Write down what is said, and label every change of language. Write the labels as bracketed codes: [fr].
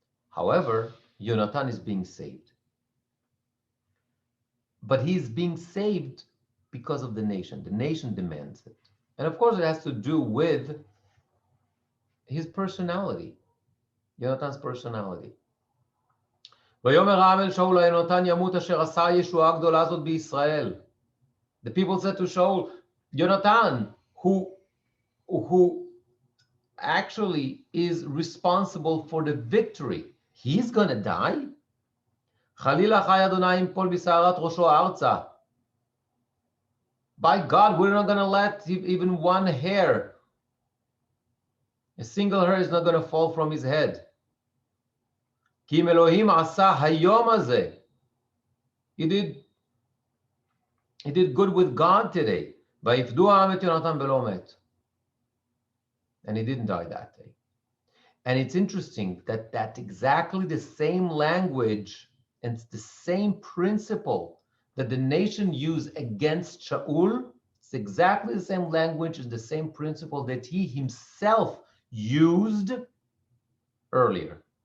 [en] However, Jonathan is being saved. But he's being saved because of the nation. The nation demands it. And of course, it has to do with his personality, Jonathan's personality. [he] ויאמר העם אל שאול יונתן ימות אשר עשה ישועה גדולה זאת בישראל. [en] The people said to Shaul, Jonathan, who actually is responsible for the victory, he's going to die? [he] חלילה חי אדוני ימפול בשערת ראשו ארצה. [en] By God, we're not going to let even one hair, a single hair is not going to fall from his head. [he] כי אם אלוהים עשה היום הזה, [en] he did good with God today. [he] ויפדו העם את יונתן ולא מת. [en] And he didn't die that day. And it's interesting that that's exactly the same language and it's the same principle that the nation used against Shaul. It's exactly the same language and the same principle that he himself used earlier.